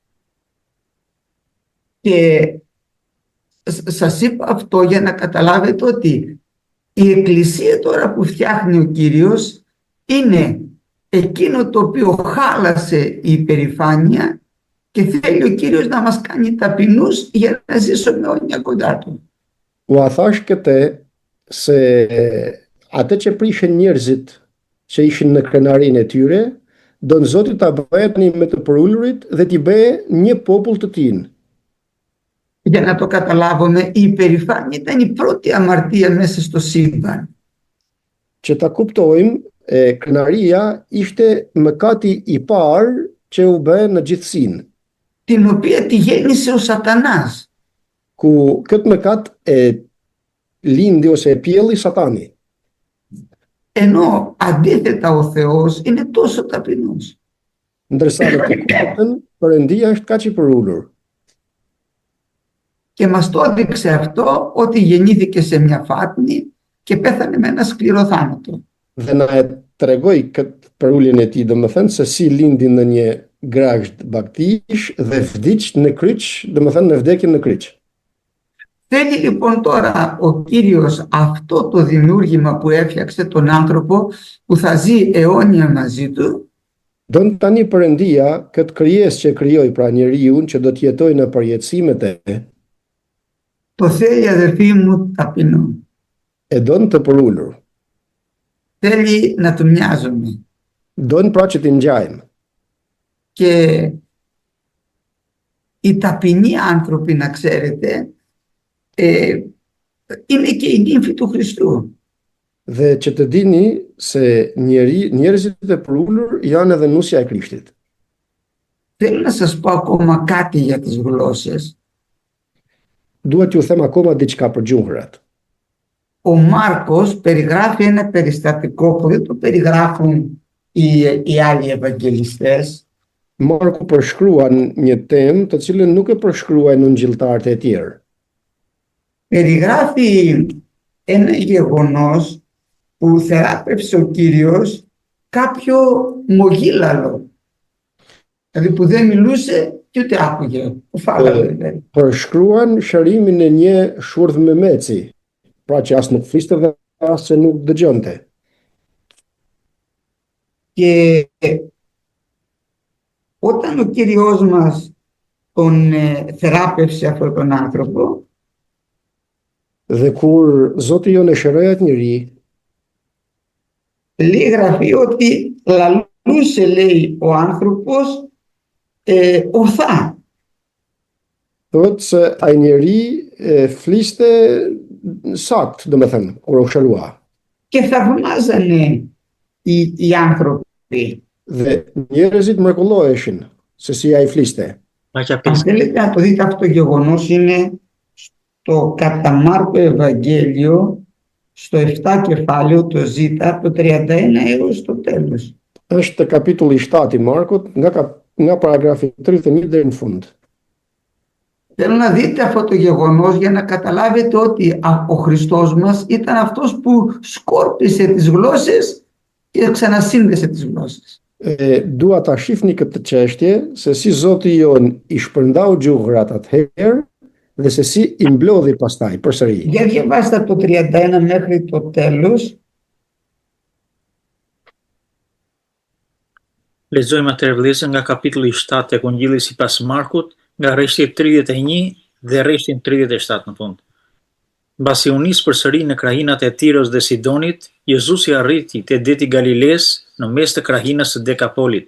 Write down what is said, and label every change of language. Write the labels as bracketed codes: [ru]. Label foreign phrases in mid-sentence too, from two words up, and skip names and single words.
[el] Και σας είπα αυτό για να καταλάβετε ότι η εκκλησία τώρα που φτιάχνει ο Κύριος είναι εκείνο το οποίο χάλασε η υπερηφάνεια και θέλει ο Κύριος να μας κάνει ταπεινούς για να ζήσουμε αιώνια κοντά Του. [sq] U a thash këtë se atë që prishin njerëzit që ishin në krenarinë e tyre, don Zoti ta bëjë me të përulurit dhe t'i bëjë një popull të tij. [el] για να το καταλάβουμε, η υπερηφάνεια ήταν η πρώτη αμαρτία μέσα στο σύμπαν. [sq] Që ta kuptojmë, krenaria ishte mëkati i parë që u bë në gjithësinë, [el] Την οποία τη γέννησε ο Σατανάς. [sq] ku këtë mëkat lindi ose e pjelli Satani. [el] Ενώ αντίθετα ο Θεός είναι τόσο ταπεινός. [sq] Ndërsa në të kundërtën, Perëndia është kaq i përulur. [el] Και μας το έδειξε αυτό ότι γεννήθηκε σε μια φάτνη και πέθανε με ένα σκληρό θάνατο. [sq] Dhe na e tregoi këtë përuljen e tij, domethënë se si lindi në një grasht baktish dhe vdiq në kryq, domethënë në vdekjen në kryq. [el] Θέλει λοιπόν τώρα ο Κύριος αυτό το δημιούργημα που έφτιαξε τον άνθρωπο που θα ζει αιώνια μαζί του [sq] Don tani Perëndia këtë krijesë që krijoi pra njeriu që do të jetojë në përjetësimet e [el] το θέλει αδερφοί μου ταπεινό. [sq] don të përulur. [el] Θέλει να του μοιάζουμε. [sq] Don pra që t'i ngjajmë. [el] Και οι ταπεινοί άνθρωποι, να ξέρετε, είναι και η νύμφη του Χριστού. [sq] Dhe që të dini se njerëzit e përulur janë edhe nusja e Krishtit. [el] Θέλω να σας πω ακόμα κάτι για τις γλώσσες. [sq] Dua t'ju them akoma diçka për gjuhërat. [el] Ο Μάρκος περιγράφει ένα περιστατικό που δεν το περιγράφουν οι άλλοι ευαγγελιστές. [sq] Marku përshkruan një temë të cilën nuk e përshkruajnë ungjilltarët e tjerë. [el] Περιγράφει ένα γεγονός που θεράπευσε ο Κύριος κάποιο μογίλαλο. Δηλαδή που δεν μιλούσε και ούτε άκουγε. Ο φάλαγο δηλαδή. [sq] Përshkruan shërimin e një shurdh me meci, pra që as nuk fliste dhe as që nuk dëgjonte. [el] Και όταν ο Κύριος μας τον θεράπευσε αυτόν τον άνθρωπο, [sq] Dhe kur Zoti jon e shëroi atë njeri, [el] λέει γραφεί ότι λαλούσε, λέει, ο άνθρωπος ορθά. [sq] thotë se ai njeri fliste sakt, domethënë, kur u shërua. [el] Και θαυμάζανε οι άνθρωποι. [sq] Dhe njerëzit mrekulloheshin se si ai fliste. [el] Αν θέλετε να το δείτε αυτό το γεγονός, είναι στο κατά Μάρκο Ευαγγέλιο, στο 7 κεφάλαιο, το Ζ, από το 31 έως το τέλος. [sq] Është kapitulli 7 i Markut, nga paragrafi 31 deri në fund. [el] Θέλω να δείτε αυτό το γεγονός για να καταλάβετε ότι ο Χριστός μας ήταν αυτός που σκόρπισε τις γλώσσες και ξανασύνδεσε τις γλώσσες. [sq] Dua ta shihni këtë çështje se si Zoti jon i shpërndau gjuhërat atëherë dhe se si i mblodhi pastaj përsëri. [el] Για διαβάστε από το 31 μέχρι το τέλος. [sq] Lexojmë atëherë vëllezër nga kapitulli 7 tek Ungjilli sipas Markut, nga rreshti 31 dhe rreshti 37 në fund. Mbasi u nis përsëri në krahinat e Tiros dhe Sidonit, Jezusi arriti te deti Galiles në mes të krahinës së Dekapolit.